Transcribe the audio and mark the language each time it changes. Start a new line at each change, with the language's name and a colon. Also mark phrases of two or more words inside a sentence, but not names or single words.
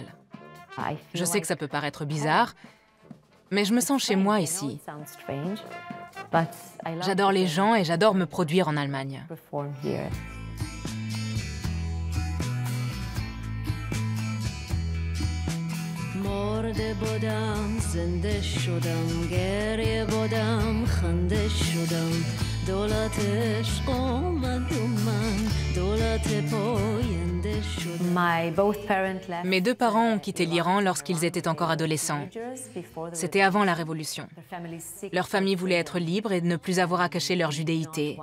French: Je sais que ça peut paraître bizarre, mais je me sens chez moi ici. J'adore les gens et j'adore me produire en Allemagne.
Persian: مرده بودم زنده شدم گریه بودم خنده شدم
French: Mes deux parents ont quitté l'Iran lorsqu'ils étaient encore adolescents. C'était avant la Révolution. Leur famille voulait être libre et ne plus avoir à cacher leur judéité.